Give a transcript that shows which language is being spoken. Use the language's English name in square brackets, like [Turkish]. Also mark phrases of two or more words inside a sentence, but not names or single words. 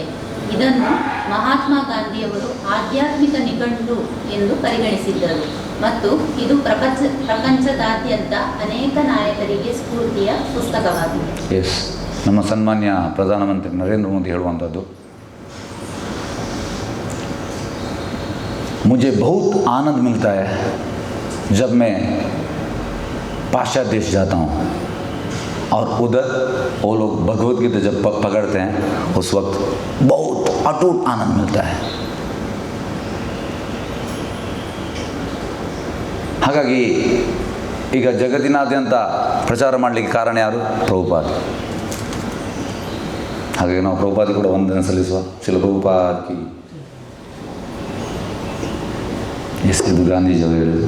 [Kannada] ಇದನ್ನು ಮಹಾತ್ಮ ಗಾಂಧಿಯವರು ಆಧ್ಯಾತ್ಮಿಕ ನಿಘಂಟು ಎಂದು ಪರಿಗಣಿಸಿದ್ದರು ಮತ್ತು ಇದು ಪ್ರಪಂಚದಾದ್ಯಂತ ಅನೇಕ ನಾಯಕರಿಗೆ ಸ್ಫೂರ್ತಿಯ ಪುಸ್ತಕವಾಗಿದೆ. ಎಸ್, ನಮ್ಮ ಸನ್ಮಾನ್ಯ ಪ್ರಧಾನಮಂತ್ರಿ ನರೇಂದ್ರ ಮೋದಿ ಹೇಳುವಂಥದ್ದು, [Hindi] मुझे बहुत आनंद मिलता है जब मैं पाश्चात्य देश जाता हूँ और उधर वो लोग भगवद गीता जब पकड़ते हैं उस वक्त बहुत अटूट आनंद मिलता है. [Kannada] ಹಾಗಾಗಿ ಈಗ ಜಗತ್ತಿನಾದ್ಯಂತ ಪ್ರಚಾರ ಮಾಡಲಿಕ್ಕೆ ಕಾರಣ ಯಾರು? ಪ್ರಭುಪಾದ್. ಹಾಗಾಗಿ ನಾವು ಪ್ರಭುಪಾದ್ ಕೂಡ ವಂದನೆ ಸಲ್ಲಿಸುವ. ಶಿಲ ಪ್ರಭುಪಾದ್ ಕಿ. ಎಸ್, ಇದು ಗಾಂಧೀಜಿಯವರು ಹೇಳಿದರು.